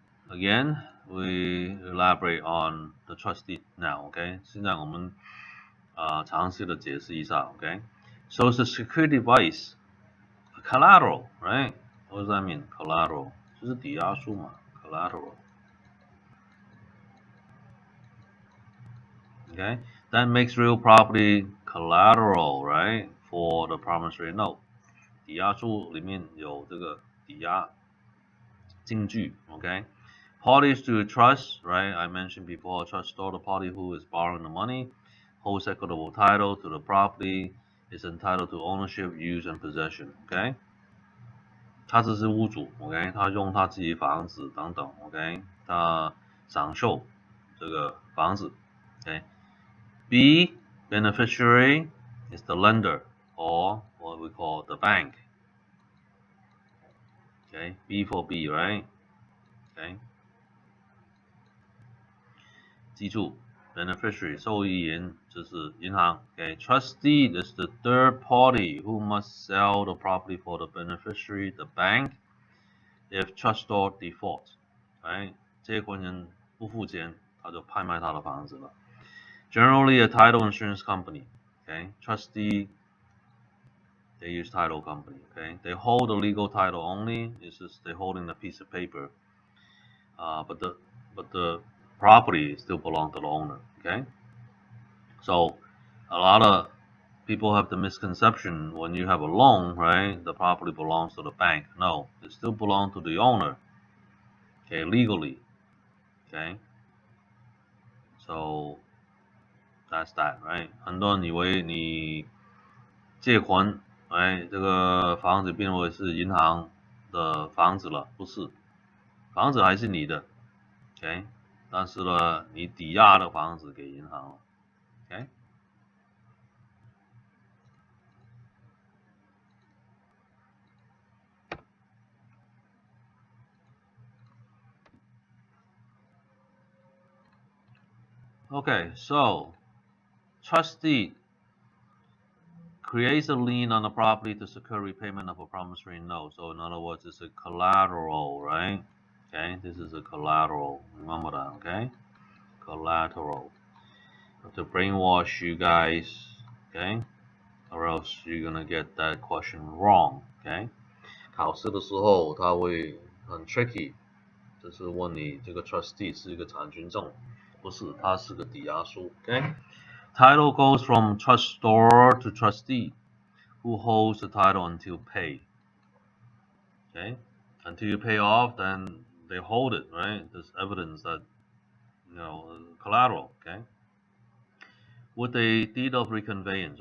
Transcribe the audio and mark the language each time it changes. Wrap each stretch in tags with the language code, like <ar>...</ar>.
<en>Again, we elaborate on the trust deed now.</en> <zh>OK， 现在我们尝试的解释一下。</zh> <en>OK， so it's a security device, a collateral, right? What does that mean?</en> <zh>Collateral 就是抵押书嘛 ，collateral.</zh> <en>Okay, that makes real property collateral, right? For the promissory note.</en> <zh>抵押书里面有这个抵押金据 ，OK？</zh> <en>Parties to a trust, right? I mentioned before, a trustor, the party who is borrowing the money, holds equitable title to the property, is entitled to ownership, use, and possession.</en> <zh>OK， 他只是屋主 ，OK， 他用他自己房子等等 ，OK， 他享受这个房子 ，OK。</zh> <en>B beneficiary is the lender or what we call the bank. Okay, B for B, right? Okay.</en> <zh>记住 beneficiary 受益人就是银行</zh> <en>Okay, trustee is the third party who must sell the property for the beneficiary, the bank, if trustor defaults. Right?</en> <zh>借款人不付钱，他就拍卖他的房子了。</zh> <en>Generally, a title insurance company. Okay, trustee, they use title company. Okay, they hold the legal title only. It's just they're holding a piece of paper. But the property still belongs to the owner. Okay, so a lot of people have the misconception when you have a loan, right? The property belongs to the bank. No, it still belongs to the owner. Okay, legally. Okay, so that's that, right?</en> <zh>很多人以为你借款，哎，这个房子变为是银行的房子了，不是，房子还是你的 ，OK， 但是呢，你抵押的房子给银行了 ，OK。</zh> <en>Okay, so trustee creates a lien on the property to secure repayment of a promissory note. So in other words, it's a collateral, right? Okay, this is a collateral. Remember that, okay? Collateral. To brainwash you guys, okay? Or else you're gonna get that question wrong, okay?</en> <zh>考试的时候它会很 tricky， 就是问你这个 trustee 是一个产权证，不是，它是个抵押书 ，OK？</zh> <en>Title goes from trustor to trustee, who holds the title until paid. Okay, until you pay off, then they hold it, right? There's evidence that collateral. Okay, with a deed of reconveyance.</en>